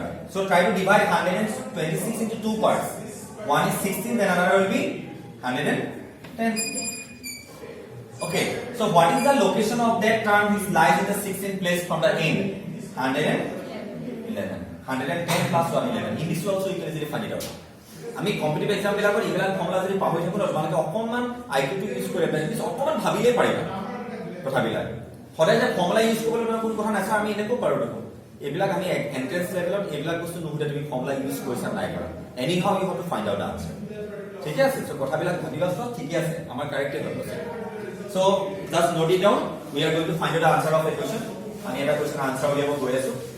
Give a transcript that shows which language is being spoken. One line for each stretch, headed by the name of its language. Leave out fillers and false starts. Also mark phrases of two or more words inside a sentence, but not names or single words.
English: So try to divide 126 into 2 parts. One is 16, then another will be 110. Okay. So what is the location of that term which lies in the 16th place from the end? 111. 110 plus 111. In this way also you can easily find it out.
Assamese: আমি
English: competitive exam
Assamese: বিলাকৰ ইগলাক ফৰ্মুলা যদি পাহৰি থাকো তোমালোকে অকমান আইকিউটি ইউজ কৰি প্ৰেক্টিস অকমান ভাবিলে পাৰিবা কথাবিলাক সদায় যে
English: formula use
Assamese: কৰিবলৈ মানে কোনো কথা নাছা আমি এনেকৈ পাৰো দেখো এইবিলাক আমি
English: entrance levelত
Assamese: এইবিলাক বস্তু নুহুদে তুমি
English: formula use
Assamese: কৰিছা নাই কৰা
English: any how you have to find out the answer
Assamese: ঠিক আছে
English: সো
Assamese: কথাবিলাক ভাবিবা সব ঠিক আছে আমাৰ কাৰেক্টে হৈ গৈছে
English: so just note it down we are going to find out the answer of a question
Assamese: আমি এটা কোয়েশ্চন আনসার উলিয়াব গৈ আছো